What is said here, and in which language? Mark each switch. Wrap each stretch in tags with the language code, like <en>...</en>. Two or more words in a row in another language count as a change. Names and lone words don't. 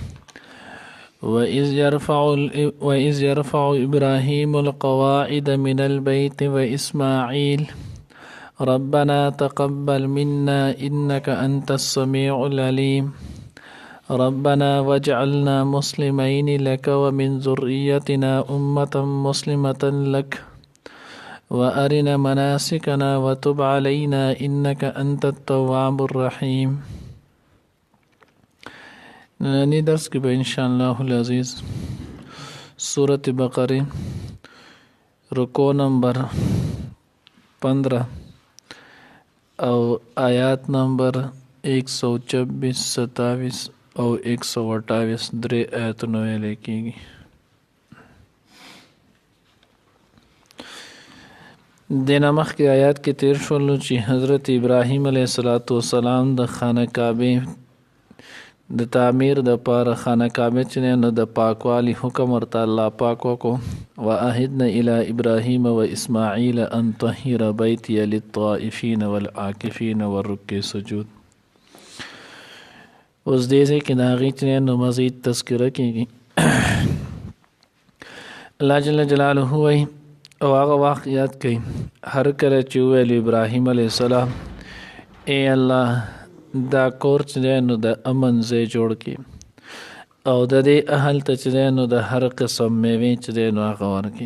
<ar>وإذ يرفع إبراهيم القواعد من البيت وإسماعيل ربنا تقبل منا إنك أنت السميع العليم ربنا واجعلنا مسلمين لك ومن ذريتنا أمة مسلمة لك وأرنا مناسكنا وتب علينا إنك أنت التواب الرحيم.</ar> <ps>نننی درس کې به</ps> <ar>انشاءالله العزیز</ar> <ps>سورة بقره رکو نمبر 15 او آیات نمبر 126 27 او 128 درې آیاتونه ویل کېږي. دینه مخکې آیات کې تیر شولو چې حضرت ابراهیم</ps> <ar>علیه السلام</ar> <ps>د خانه کعبه د تعمیر د پاره خانه کعبه چې نو د پاکوالی حکم ورته الله پاک وکړو.</ps> <ar>وعهدنا الى ابراهیم و اسماعیل ان طهر بیتی للطائفین والعاکفین والرکع سجود.</ar> <ps>اوس دې کې د هغې چې نو مزید تذکره کېږي. الله</ps> <ar>جل جلاله</ar> <ps>وایي او هغه وخت یاد کړئ هر کله چې وویل ابراهیم</ps> <ar>علیه السلام</ar> <ps>ای الله دا کور چې دی نو د امن ځای جوړ کړي او د دې اهل ته چې دی نو د هر قسم میوې چې دی نو هغه ورکړي.</ps>